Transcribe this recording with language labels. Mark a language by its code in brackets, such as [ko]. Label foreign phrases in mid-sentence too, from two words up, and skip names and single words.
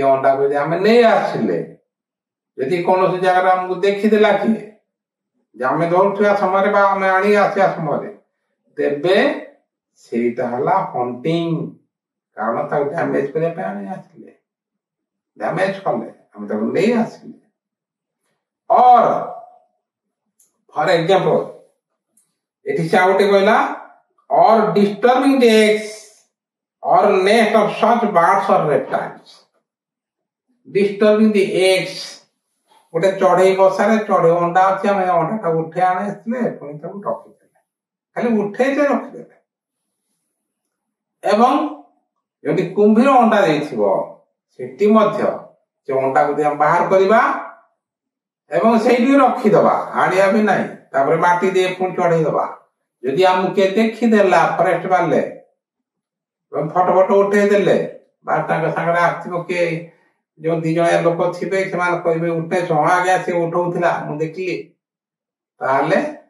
[or] ଅଣ୍ଡାକୁ ଯଦି ଆମେ ନେଇ ଆସିଲେ ଯଦି କୌଣସି ଜାଗାରେ ଆମକୁ ଦେଖିଦେଲା କିଏ ଯେ ଆମେ ଦୌଡୁଥିବା ସମୟରେ ବା ଆମେ ଆଣି ଆସିବା ସମୟରେ ତେବେ ସେଇଟା ହେଲା ହଣ୍ଟିଂ କାରଣ ତାକୁ ଡ୍ୟାମେଜ କରିବା ପାଇଁ ଆଣି ଆସିଲେ ଡ୍ୟାମେଜ କଲେ ଆମେ ତାକୁ ନେଇ ଆସିଲେ [en] or for example [or] ଏଠି ସେ ଆଉ ଗୋଟେ କହିଲା [en] or disturbing the eggs or nest of such birds or reptiles disturbing the eggs [or] ଗୋଟେ ଚଢେଇ ବସାରେ ଚଢେଇ ଅଣ୍ଡା ଅଛି ଆମେ ଅଣ୍ଡାଟା ଉଠେଇ ଆଣି ଆସିଥିଲେ ପୁଣି ତାକୁ ରଖିଦେଲେ ଖାଲି ଉଠେଇଲେ ରଖିଦେଲେ ଏବଂ ଯଦି କୁମ୍ଭୀର ଅଣ୍ଡା ଦେଇଥିବ ସେଠି ମଧ୍ୟ ସେ ଅଣ୍ଡାକୁ ଆମେ ବାହାର କରିବା ଏବଂ ସେଇଠି ରଖିଦବା ଆଣିବା ବି ନାହିଁ ତାପରେ ମାଟି ଦେଇ ପୁଣି ଚଢେଇ ଦବା ଯଦି ଆମକୁ କିଏ ଦେଖିଦେଲା ଫରେଷ୍ଟ ବାଲେ ଫଟୋ ଉଠେଇ ଦେଲେ ବା ତାଙ୍କ ସାଙ୍ଗରେ ଆସିଥିବ କିଏ ଯୋଉ 2 ଜଣିଆ ଲୋକ ଥିବେ ସେମାନେ କହିବେ ଉଠେଇଛ ହଁ ଆଜ୍ଞା ସେ ଉଠଉଥିଲା ମୁଁ ଦେଖିଲି ତାହେଲେ